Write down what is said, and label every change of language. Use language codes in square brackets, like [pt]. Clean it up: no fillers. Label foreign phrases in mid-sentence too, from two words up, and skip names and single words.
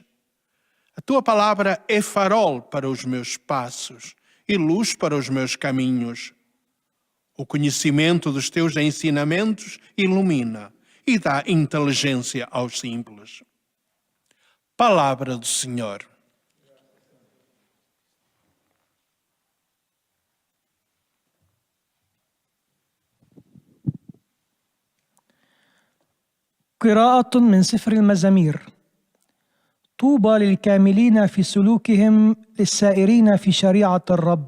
[pt] A tua palavra é farol para os meus passos e luz para os meus caminhos. O conhecimento dos teus ensinamentos ilumina e dá inteligência aos simples. Palavra do Senhor. [ar] قراءة من سفر المزامير. طوبى للكاملين في سلوكهم للسائرين في شريعة الرب.